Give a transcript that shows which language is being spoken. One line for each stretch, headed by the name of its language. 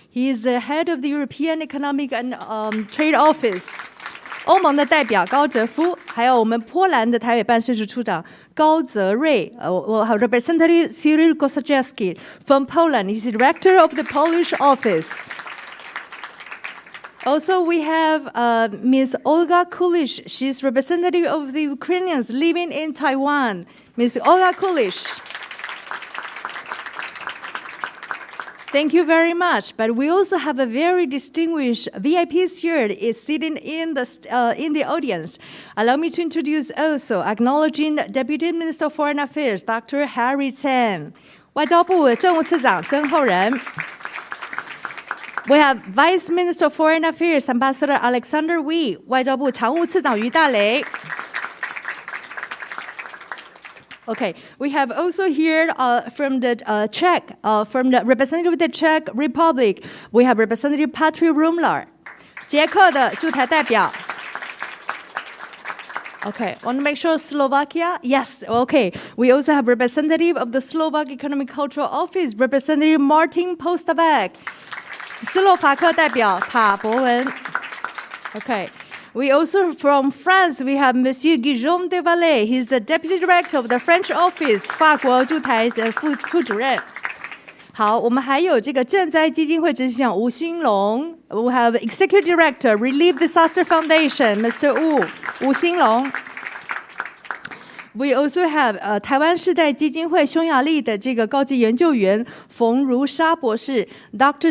English: He is the head of the European Economic and Trade Office.
Chinese: 欧盟的代表高哲夫，还有我们波兰的台北办事处处长高哲叡。我还有
English: Representative Cyryl Kozaczewski from Poland. He's the director of the Polish office. Also, we have Ms. Olga Kulish. She's representative of the Ukrainians living in Taiwan. Ms. Olga Kulish. Thank you very much. But we also have a very distinguished VIPs here is sitting in the audience. Allow me to introduce also acknowledging Deputy Minister of Foreign Affairs, Dr.
Chinese: Harry Chen. 外交部政务次长曾厚仁。
English: We have Vice Minister of Foreign Affairs, Ambassador Alexander Wee.
Chinese: 外交部常务次长于大雷。
English: Okay, we have also here from the Czech, from the representative of the Czech Republic, we have Representative Patrick Rumlar,
Chinese: 捷克的驻台代表。
English: Okay, want to make sure Slovakia? Yes, okay. We also have representative of the Slovak Economic Cultural Office, Representative Martin Postavec,
Chinese: 斯洛伐克代表塔博文。
English: Okay. We also, from France, we have Monsieur Guillaume de Valais. He's the Deputy Director of the French Office,
Chinese: 法国驻台的副主任。好，我们还有这个赈灾基金会执行长吴兴龙。
English: We have Executive Director, Relief Disaster Foundation, Mr.
Chinese: Wu, 吴兴龙。
English: We also have
Chinese: 台湾世代基金会匈牙利的这个高级研究员冯如沙博士 ，Dr.